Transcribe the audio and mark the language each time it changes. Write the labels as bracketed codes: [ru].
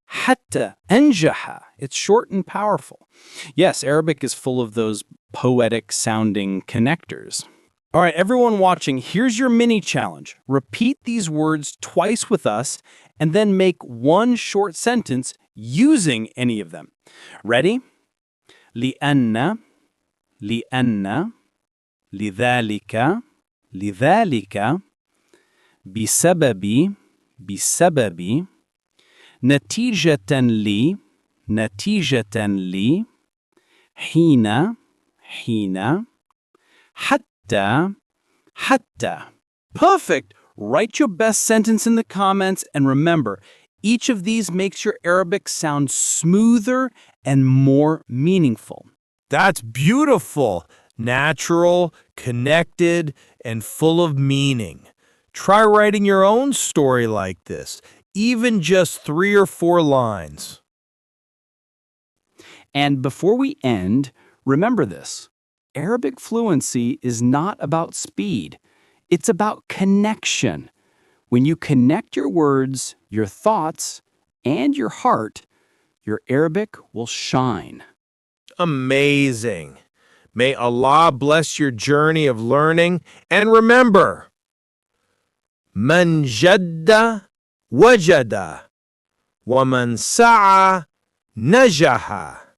[ar] حتى أنجح. [en] It's short and powerful. Yes, Arabic is full of those poetic-sounding connectors. All right, everyone watching, here's your mini challenge. Repeat these words twice with us and then make one short sentence using any of them. Ready? [ar] لأن لأن لذلك لذلك بسبب بسبب نتيجة لي نتيجة لي حين حين حتى حتى. [en] Perfect! Write your best sentence in the comments and remember, each of these makes your Arabic sound smoother and more meaningful. That's beautiful, natural, connected, and full of meaning. Try writing your own story like this, even just 3 or 4 lines. And before we end, remember this: Arabic fluency is not about speed. It's about connection. When you connect your words, your thoughts, and your heart, your Arabic will shine. Amazing. May Allah bless your journey of learning. And remember, [ar] من جد وجد ومن سعى نجح.